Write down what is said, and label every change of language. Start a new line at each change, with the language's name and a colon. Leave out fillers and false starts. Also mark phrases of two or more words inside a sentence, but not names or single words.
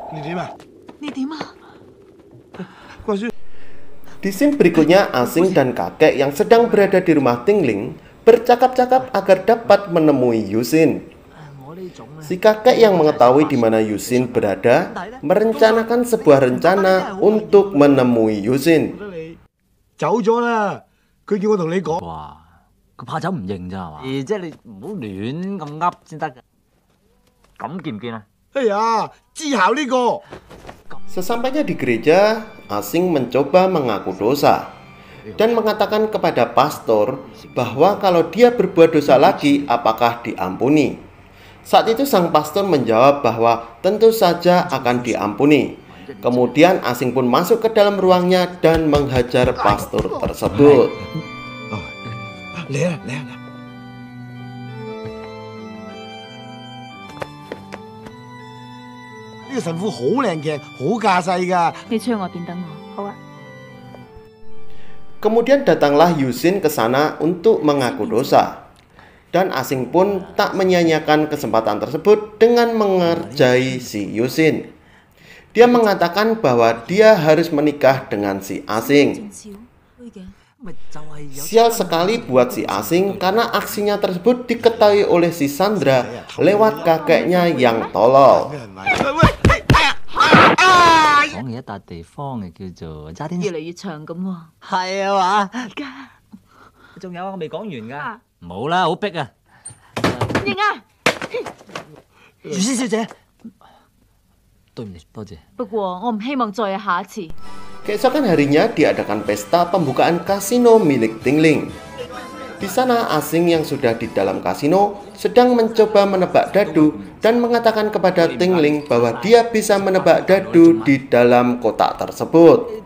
Indonesian: Di scene berikutnya, Asing dan kakek yang sedang berada di rumah Tingling bercakap-cakap agar dapat menemui Yusin. Si kakek yang mengetahui di mana Yusin berada merencanakan sebuah rencana untuk menemui Yusin.
Cantonese: 走咗啦，佢叫我同你講。哇，佢怕走唔認咋係嘛？即係你唔好亂咁噏先得㗎。咁見唔見啊？哎呀，之後呢個。
Indonesian: Sesampainya di gereja, Asing mencoba mengaku dosa dan mengatakan kepada pastor bahwa kalau dia berbuat dosa lagi, apakah diampuni. Saat itu sang pastor menjawab bahwa tentu saja akan diampuni. Kemudian Asing pun masuk ke dalam ruangnya dan menghajar pastor tersebut.
Cantonese: 嚟啊嚟啊！呢個神父好靚鏡，好架勢㗎。你出去外邊等我。好啊。
Indonesian: Kemudian datanglah Yusin ke sana untuk mengaku dosa. Dan Asing pun tak menyia-nyiakan kesempatan tersebut dengan mengerjai si Yusin. Dia mengatakan bahwa dia harus menikah dengan si Asing. Sial sekali buat si Asing karena aksinya tersebut diketahui oleh si Sandra lewat kakeknya yang tolol.
Cantonese: 講嘅一笪地方嘅叫做渣甸。越嚟越長咁喎。係啊嘛？而家仲有啊，我未講完㗎。冇啦，好逼啊！認啊！如仙小姐，對唔住，多謝。不過我唔希望再有下一次。
Indonesian: Keesokan harinya diadakan pesta pembukaan kasino milik Tingling. Di sana Asing yang sudah di dalam kasino sedang mencoba menebak dadu dan mengatakan kepada Tingling bahwa dia bisa menebak dadu di dalam kotak tersebut.